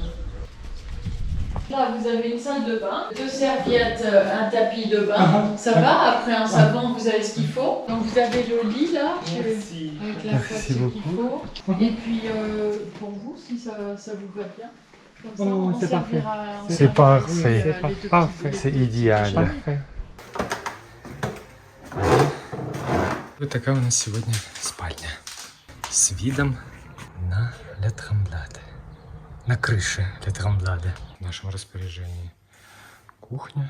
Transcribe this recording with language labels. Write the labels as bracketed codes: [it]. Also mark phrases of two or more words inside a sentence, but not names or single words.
[fr] Là, vous avez une salle de bain, 2 serviettes, un tapis de bain. Ça va, après un savon, vous avez ce qu'il faut. Donc vous avez le lit là, avec la couette qu'il faut. Et puis pour vous, si ça vous va bien. Comme ça, on c'est parfait. servira- on C'est servira parfait. les deux petits Parfait. C'est идеально. [ru] Вот такая у нас сегодня спальня. С видом на Ле Трамбладе. На крыше Ле Трамбладе. В нашем распоряжении кухня.